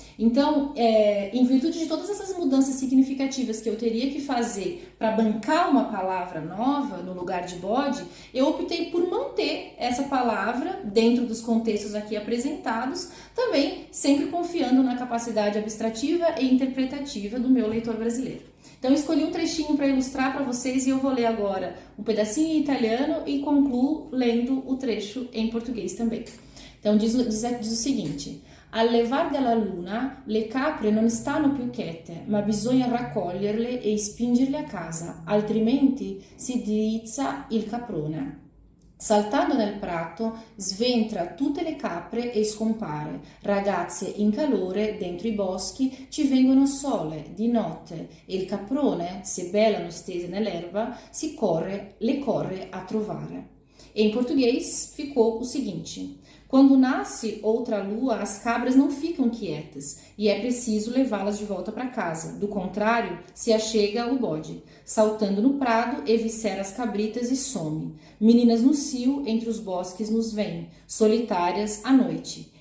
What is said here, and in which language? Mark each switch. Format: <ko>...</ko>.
<pt>Então, em virtude de todas essas mudanças significativas que eu teria que fazer para bancar uma palavra nova no lugar de bode, eu optei por manter essa palavra dentro dos contextos aqui apresentados, também sempre confiando na capacidade abstrativa e interpretativa do meu leitor brasileiro. Então, eu escolhi um trechinho para ilustrar para vocês e eu vou ler agora um pedacinho em italiano e concluo lendo o trecho em português também. Então, diz o seguinte:</pt> <it>Al levar della luna, le capre non stanno più quiete, ma bisogna raccoglierle e spingerle a casa, altrimenti si drizza il caprone. Saltando nel prato, sventra tutte le capre e scompare. Ragazze in calore dentro i boschi ci vengono sole di notte e il caprone, se belano stese nell'erba, le corre a trovare.</it> <pt>Em português ficou o seguinte: quando nasce outra lua, as cabras não ficam quietas e é preciso levá-las de volta para casa. Do contrário, se achega o bode. Saltando no prado, eviscera as cabritas e some. Meninas no cio, entre os bosques nos vêm, solitárias à noite.</pt>